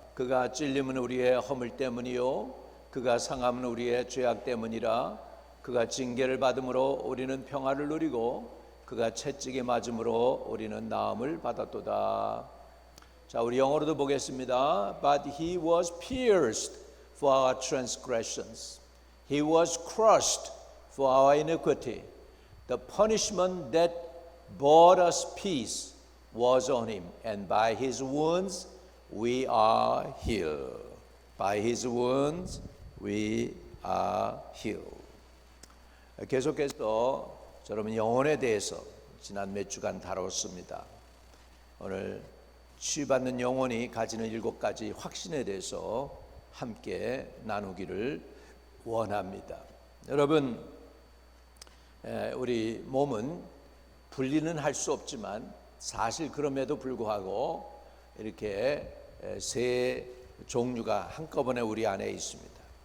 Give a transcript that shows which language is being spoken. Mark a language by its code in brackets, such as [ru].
[ko] 그가 찔림은 우리의 허물 때문이요 그가 상함은 우리의 죄악 때문이라. 그가 징계를 받음으로 우리는 평화를 누리고 그가 채찍에 맞음으로 우리는 나음을 받았도다. 자, 우리 영어로도 보겠습니다. [en] But he was pierced for our transgressions. He was crushed for our iniquity. The punishment that brought us peace was on him, and by his wounds we are healed. By his wounds we are healed. [ko] 계속해서 여러분 영혼에 대해서 지난 몇 주간 다뤘습니다. 오늘 치유받는 영혼이 가지는 7가지 확신에 대해서 함께 나누기를 원합니다. 여러분, 우리 몸은 분리는 할 수 없지만 사실 그럼에도 불구하고 이렇게 세 종류가 한꺼번에 우리 안에 있습니다.